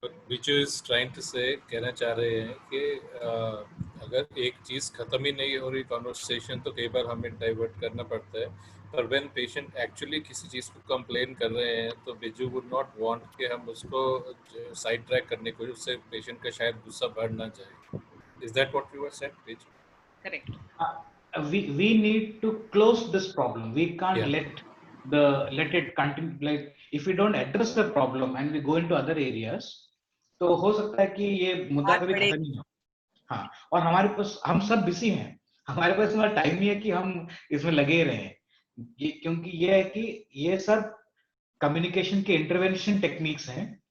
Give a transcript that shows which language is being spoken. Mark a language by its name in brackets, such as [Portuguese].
[English] Which is trying to say, [Hindi] कहना चाह रहे हैं कि अगर एक चीज खत्म ही नहीं हो रही कॉन्वर्सेशन, तो कई बार हमें डाइवर्ट करना पड़ता है। पर व्हेन पेशेंट एक्चुअली किसी चीज को कंप्लेन कर रहे हैं, तो [English] Biju would not want [Hindi] कि हम उसको साइड ट्रैक करने को, उससे पेशेंट का शायद गुस्सा बढ़ ना जाए। [English] Is that what you were saying, Biju? correct. We need to close this problem. We can't let it continue. Like if we don't address the problem and we go into other areas, [Hindi] तो हो सकता है कि ये मुद्दा कभी खत्म नहीं हो। हाँ, और हमारे पास हम सब बिजी हैं, हमारे पास इतना टाइम नहीं है कि हम इसमें लगे रहें, क्योंकि ये है कि ये सब कम्युनिकेशन के इंटरवेंशन टेक्निक्स हैं.